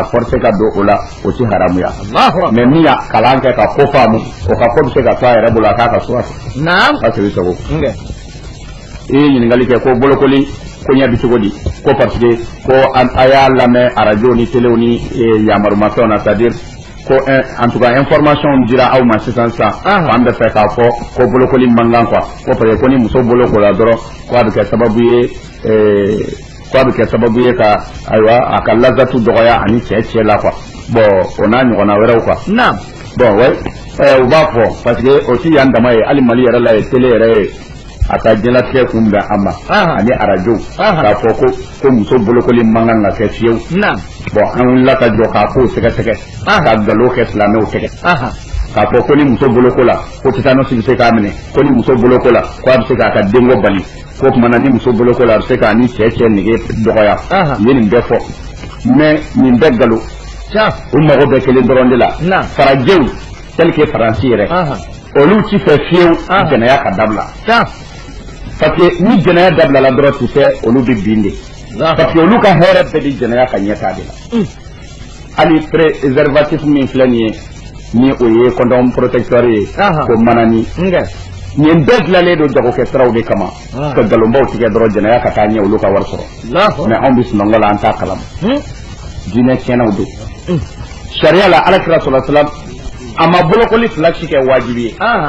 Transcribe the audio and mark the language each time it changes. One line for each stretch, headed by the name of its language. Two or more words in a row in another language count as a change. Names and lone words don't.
Bambara: forcer ka don o la o ti haramuya mais min y'a kalan kɛ ka ko faamu o ka ko bɛ se ka to a yɛrɛ bolo a k'a ka sura fɛ a segin sago i ye ɲininkali kɛ ko bolokoli ko ɲɛ bɛ cogo di ko parce que ko a y'a lamɛn arajo ni telew ni yamarumafɛnw na
French: c'est à dire
Bambara: ko
French: en tout cas
Bambara: information dira aw ma sisan fan bɛɛ fɛ k'a fɔ ko bolokoli man kan quoi ko parce que ko ni muso bolokola dɔrɔn ko a bɛ kɛ sababu ye ka ayiwa a ka lazatu dɔgɔya ani cɛ la quoi bon o n'a ɲɔgɔnna wɛrɛw quoi bon ouais u b'a fɔ
French: parce que aussi
Bambara: y'an dama ye hali Mali yɛrɛ la ye télé yɛrɛ ye a ka diɲɛlatigɛ kun bɛn an ma ani radio k'a fɔ ko muso bolokoli man kan ka kɛ fiyewu bon an wulila ka jɔ k'a ko sɛgɛsɛgɛ ka nkalon kɛ silamɛw tɛgɛ k'a fɔ ko ni muso boloko la ko tétanos bɛ se k'a minɛ ko ni muso boloko la ko a bɛ se k'a ka denko bali ko tuma na ni muso boloko la a bɛ se k'a ni cɛ nege dɔgɔya u ye nin bɛɛ fɔ mais nin bɛɛ nkalon u mago bɛ kelen dɔrɔn de la farajɛw
French: tel que
Bambara: faransi yɛrɛ olu ti fɛ fiyewu jɛnɛya ka dabila parce que ni jɛnɛya dabilala dɔrɔn
French: tu sais
Bambara: olu bɛ bin de parce que olu ka hɛrɛ bɛɛ di jɛnɛya ka ɲɛtaa de la hali préservatif min filɛ nin ye ni o ye
French: condom protecteur
Bambara: ye ko manani nin bɛɛ dilanlen don jagokɛ siraw de kama ka nkalonbaw tigɛ dɔrɔn jɛnɛya ka taa ɲɛ olu ka wari sɔrɔ mais anw bɛ sunɔgɔ la an t'a kalama diinɛ tiɲɛnaw don sariya la alakira sɔlɔ salam a ma bolokoli fila si kɛ wajibi ye